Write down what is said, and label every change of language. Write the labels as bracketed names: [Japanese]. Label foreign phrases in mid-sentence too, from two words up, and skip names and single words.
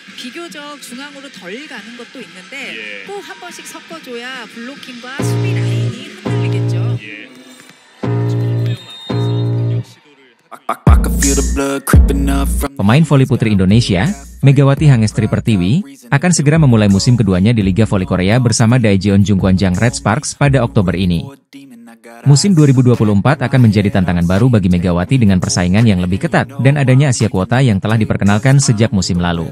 [Korean] 비교적 중앙으로 덜 가는 것도 있는데 꼭 한 번씩 섞어줘야 블로킹과 수비 라인이 흔들리겠죠. [Indonesian] Pemain voli putri Indonesia, Megawati Hangestri Pertiwi, akan segera memulai musim keduanya di Liga Voli Korea bersama Daejeon Jungkwanjang Red Sparks pada Oktober ini. Musim 2024 akan menjadi tantangan baru bagi Megawati dengan persaingan yang lebih ketat dan adanya Asia Kuota yang telah diperkenalkan sejak musim lalu.